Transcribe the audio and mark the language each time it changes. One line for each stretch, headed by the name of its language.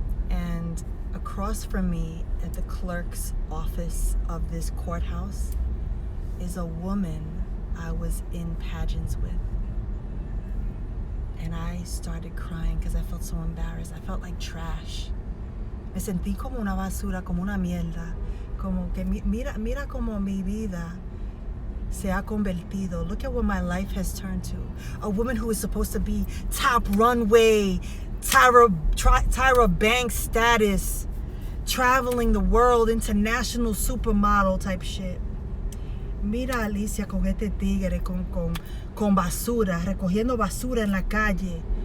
English: And across from me at the clerk's office of this courthouse is a woman I was in pageants with. And I started crying because I felt so embarrassed. I felt like trash.
Spanish: Me sentí como una basura, como una mierda. Como que mira como mi vida se ha convertido.
English: Look at what my life has turned to. A woman who is supposed to be top runway, Tyra Banks status, traveling the world, international supermodel type shit.
Spanish: Mira a Alicia con este tigre con basura, recogiendo basura en la calle.